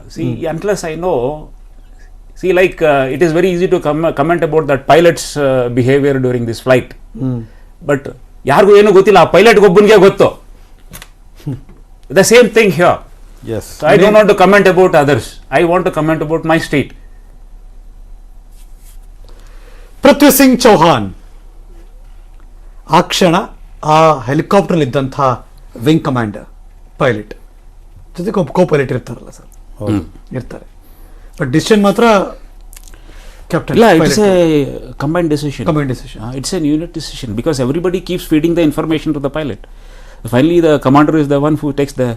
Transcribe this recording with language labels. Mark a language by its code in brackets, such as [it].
[en] See unless I know, see like it is very easy to comment about that pilots behaviour during this flight. [kn] But ಯಾರಿಗೂ ಏನೂ ಗೊತ್ತಿಲ್ಲ, ಆ ಪೈಲಟ್ಗೊಬ್ಬನಿಗೆ ಗೊತ್ತು. [en] The same thing here. Yes. So I don't want to comment about others. I want to comment about my state. [kn] ಪೃಥ್ವಿ ಸಿಂಗ್ ಚೌಹಾನ್ ಆ ಕ್ಷಣ ಆ helicopter ಇದ್ದಂಥ wing commander pilot ಜೊತೆ ಕೋ ಪೈಲಟ್ ಇರ್ತಾರಲ್ಲ ಸರ್, ಇರ್ತಾರೆ. ಬಟ್ ಡಿಸಿಷನ್ ಮಾತ್ರ ಕ್ಯಾಪ್ಟನ್. ಇಲ್ಲ, [en] It's a combined decision. It's a unit decision because everybody keeps feeding the information to the pilot. Finally the commander is the one who takes the.